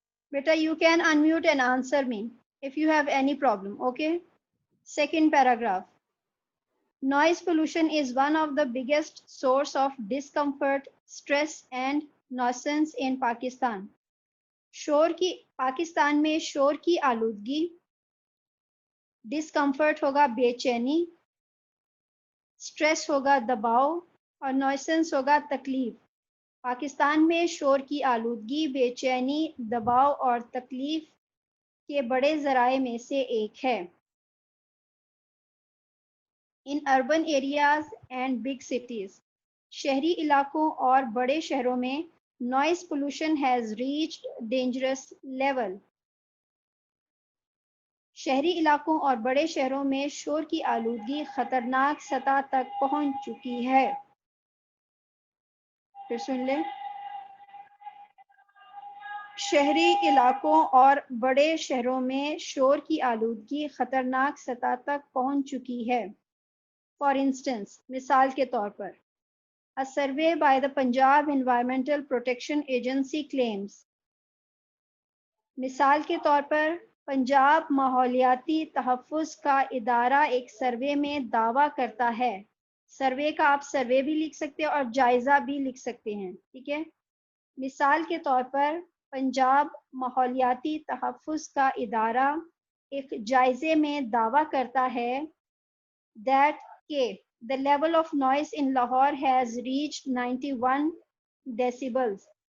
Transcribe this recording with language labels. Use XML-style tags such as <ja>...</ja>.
<en>Beta, you can unmute and answer me if you have any problem, okay? Second paragraph. Noise pollution is one of the biggest source of discomfort, stress and nuisance in Pakistan.</en> <ur>Pakistan میں شور کی آلودگی, discomfort ہوگا بے چینی, stress ہوگا دباؤ, اور نوائسنس ہوگا تکلیف. پاکستان میں شور کی آلودگی بے چینی, دباؤ اور تکلیف کے بڑے ذرائع میں سے ایک ہے.</ur> <en>in urban areas and big cities,</en> <ur>شہری علاقوں اور بڑے شہروں میں</ur> <en>Noise pollution has reached dangerous level.</en> <ur>شہری علاقوں اور بڑے شہروں میں شور کی آلودگی خطرناک سطح تک پہنچ چکی ہے. پھر سن لیں. شہری علاقوں اور بڑے شہروں میں شور کی آلودگی خطرناک سطح تک پہنچ چکی ہے.</ur> <en>for instance,</en> <ur>مثال کے طور پر,</ur> <en>A survey by the Punjab Environmental Protection Agency claims.</en> <ur>مثال کے طور پر, پنجاب ماحولیاتی تحفظ کا ادارہ ایک سروے میں دعویٰ کرتا ہے. سروے کا آپ سروے بھی لکھ سکتے ہیں اور جائزہ بھی لکھ سکتے ہیں. ٹھیک ہے. مثال کے طور پر, پنجاب ماحولیاتی تحفظ کا ادارہ ایک جائزے میں دعویٰ کرتا ہے</ur> <en>that the level of noise in Lahore has reached 91 decibels.</en>